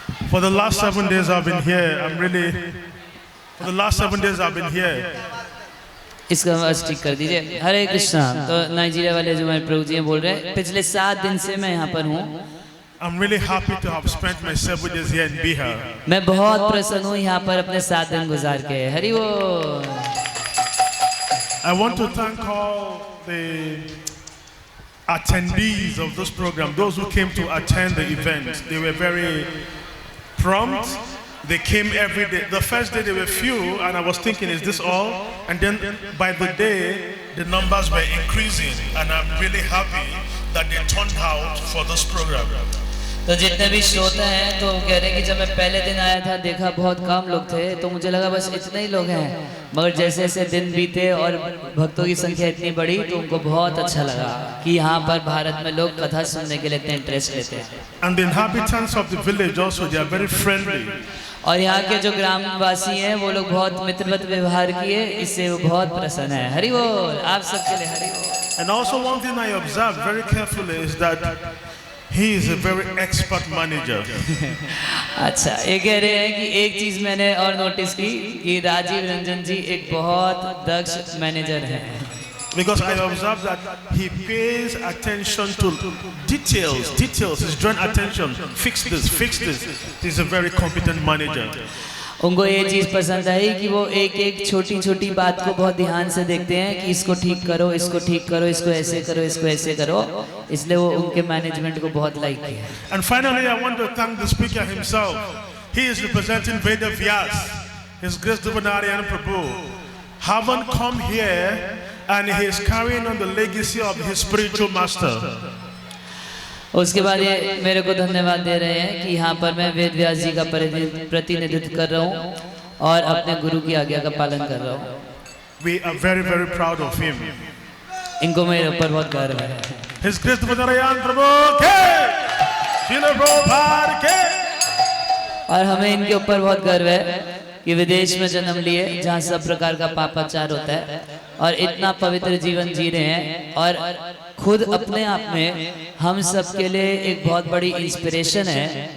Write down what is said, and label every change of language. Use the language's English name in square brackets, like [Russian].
[English] For the last 7 days I've been here. For the last 7 days I've been here. [Hindi] इसका आवाज ठीक कर दीजिए। हरे कृष्णा। तो नाइजीरिया वाले जो हमारे प्रभु जी बोल रहे हैं, पिछले 7 दिन से मैं यहाँ पर हूँ। [English] I'm really happy to have spent my 7 days here in Bihar. [Hindi] मैं बहुत प्रसन्न हूँ यहाँ पर अपने 7 दिन गुजार के। हरि बोल। [English] I want to thank all the attendees of this program, those who came to attend the event. They were very prompt. They came every day. The first day there were few, and I was thinking, is this all? And then by the day, the numbers were increasing, and I'm really happy that they turned out for this program. [Hindi] तो जितने भी श्रोता हैं तो कह रहे हैं कि जब मैं पहले दिन आया था देखा बहुत कम लोग थे, तो मुझे लगा बस इतने ही लोग हैं, मगर जैसे जैसे दिन बीते और भक्तों की संख्या इतनी बढ़ी तो उनको बहुत अच्छा लगा कि यहाँ पर भारत में लोग कथा सुनने के लिए इतने इंटरेस्ट लेते हैं। [English] And the inhabitants of the village also, they are very friendly. [Hindi] और यहाँ के जो ग्रामवासी हैं वो लोग बहुत मित्रवत व्यवहार किए, इससे वो बहुत प्रसन्न है। हरि बोल। आप सबके लिए हरि बोल। [English] And also one thing I observed very carefully is that he is a very expert manager. [Hindi] अच्छा, ये कह रहे हैं कि एक चीज मैंने और नोटिस की कि राजीव रंजन जी एक बहुत दक्ष मैनेजर हैं। [English] Because I observed that he pays attention to details. He's drawing attention. Fix this. He's a very competent manager. [Hindi] उनको ये चीज़ पसंद आई कि वो एक एक छोटी छोटी बात को बहुत ध्यान से देखते हैं कि इसको ठीक करो, इसको ठीक करो, इसको ऐसे करो, इसको ऐसे करो, इसलिए वो उनके मैनेजमेंट को बहुत लाइक किया। [English] And finally, I want to thank the speaker himself. He is representing Veda Vyas, His Grace Devanarayan Prabhu. Haven't come here, and he is carrying on the legacy of his spiritual master. [Hindi] उसके बाद ये मेरे को धन्यवाद दे रहे हैं कि यहाँ पर मैं वेद व्यास जी का प्रतिनिधित्व कर रहा हूँ और अपने गुरु की आज्ञा का पालन कर रहा हूँ। [English] We are very, very proud of him. [Hindi] इनको मेरे ऊपर बहुत गर्व है। His Grace Devanarayan Prabhu के, Srila Prabhupada के। और हमें इनके ऊपर बहुत गर्व है कि विदेश में जन्म लिए जहाँ सब प्रकार का पापाचार होता है और इतना पवित्र जीवन जी रहे हैं और खुद अपने आप में हम सब के लिए एक बहुत बड़ी इंस्पिरेशन है।